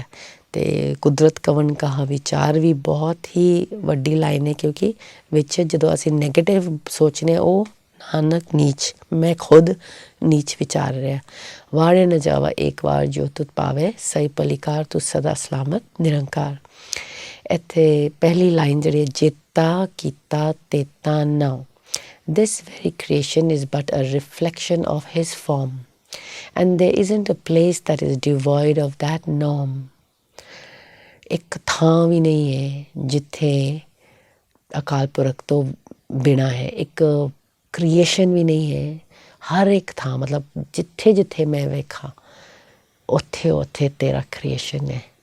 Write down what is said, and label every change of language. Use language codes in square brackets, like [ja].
[pa] ਅਤੇ ਕੁਦਰਤ ਕਵਣ ਕਹਾ ਵਿਚਾਰ ਵੀ ਬਹੁਤ ਹੀ ਵੱਡੀ ਲਾਈਨ ਹੈ, ਕਿਉਂਕਿ ਵਿੱਚ ਜਦੋਂ ਅਸੀਂ ਨੈਗੇਟਿਵ ਸੋਚਦੇ ਹਾਂ ਉਹ ਨਾਨਕ ਨੀਚ, ਮੈਂ ਖੁਦ ਨੀਚ ਵਿਚਾਰ ਰਿਹਾ। ਵਾਰਿਆ ਨ ਜਾਵਾ ਏਕ ਵਾਰ, ਜੋ ਤੁਧ ਭਾਵੇ ਸਹੀ ਭਲੀਕਾਰ, ਤੂੰ ਸਦਾ ਸਲਾਮਤ ਨਿਰੰਕਾਰ। ਇੱਥੇ ਪਹਿਲੀ ਲਾਈਨ ਜਿਹੜੀ ਜੇਤਾ ਕੀਤਾ ਤੇਤਾ ਨਾਉ, [en] this very creation is but a reflection of his form, and there isn't a place that is devoid of that norm. [pa] ਇੱਕ ਥਾਂ ਵੀ ਨਹੀਂ ਹੈ ਜਿੱਥੇ ਅਕਾਲ ਪੁਰਖ ਤੋਂ ਬਿਨਾਂ ਹੈ, ਇੱਕ ਕ੍ਰੀਏਸ਼ਨ ਵੀ ਨਹੀਂ ਹੈ। ਹਰ ਇੱਕ ਥਾਂ, ਮਤਲਬ ਜਿੱਥੇ ਜਿੱਥੇ ਮੈਂ ਵੇਖਾਂ ਉੱਥੇ ਉੱਥੇ ਤੇਰਾ ਕ੍ਰੀਏਸ਼ਨ ਹੈ।